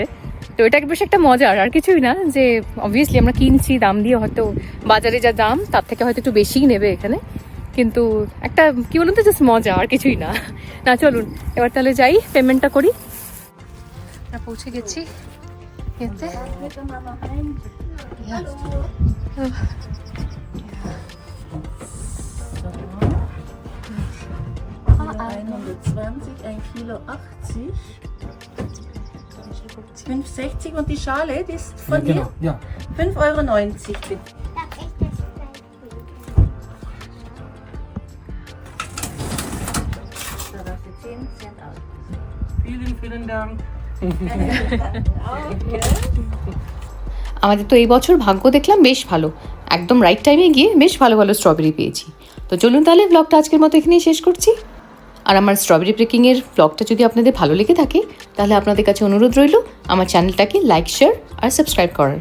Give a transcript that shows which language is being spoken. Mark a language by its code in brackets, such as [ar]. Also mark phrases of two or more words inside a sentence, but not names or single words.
[bn] তো এটা বেশ একটা মজার, আর কিছুই না, যে অবভিয়াসলি আমরা কিনছি দাম দিয়ে, হয়তো বাজারে যা দাম তার থেকে হয়তো একটু বেশিই নেবে এখানে, কিন্তু একটা কি বলুন তো, জাস্ট মজা, আর কিছুই না। না চলুন এবার তাহলে যাই, পেমেন্টটা করি। আমরা পৌঁছে গেছি এতে। [de] Ein Kilo 80. 5,60 und die Schale, die ist von dir? Ja. 5,90 € bitte. Darf ich das gleich tun? Da darfst du 10 Cent aus. Vielen Dank. [bn] আমাদের তো এই বছর ভাগ্য দেখলাম বেশ ভালো, একদম [en] right time [bn] গিয়ে বেশ ভালো ভালো স্ট্রবেরি পেয়েছি। তো চলুন তাহলে ব্লগটা আজকের মতো এখানেই শেষ করছি। আর আমার [en] strawberry breaking [bn] ব্লগটা যদি আপনাদের ভালো লেগে থাকে, তাহলে আপনাদের কাছে অনুরোধ রইল আমার চ্যানেলটাকে [en] like, share [bn] আর সাবস্ক্রাইব করার।